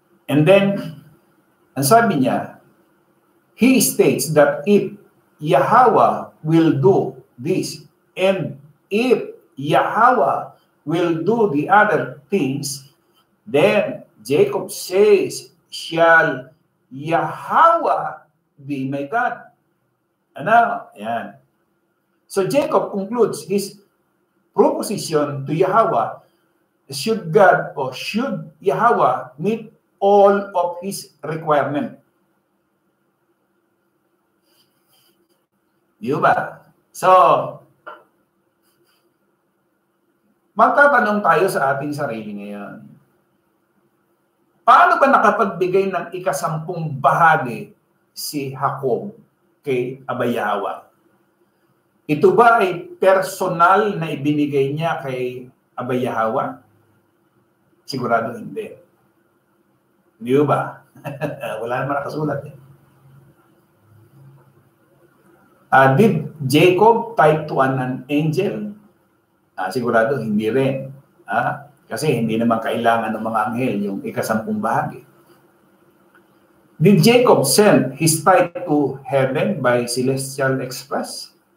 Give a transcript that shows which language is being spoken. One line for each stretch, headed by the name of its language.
English: And then,
Filipino: ang sabi niya,
English: he states that if Yahweh will do this, and if Yahweh will do the other things, then Jacob says, shall Yahweh be my God? Yan. So Jacob concludes his proposition to Yahweh, should God or should Yahweh meet all of his requirement?
Filipino: Di ba? So, magtatanong tayo sa ating sarili ngayon. Paano ba nakapagbigay ng ikasampung bahagi si Jacob kay Abay Yahweh? Ito ba ay personal na ibinigay niya kay Abay Yahweh? Sigurado hindi. Di ba? Wala naman nakasulat.
English: Did Jacob type to an angel?
Filipino: Sigurado hindi rin. Kasi hindi naman kailangan ng mga anghel yung ikasampung bahagi.
English: Did Jacob send his tithe to heaven by celestial express?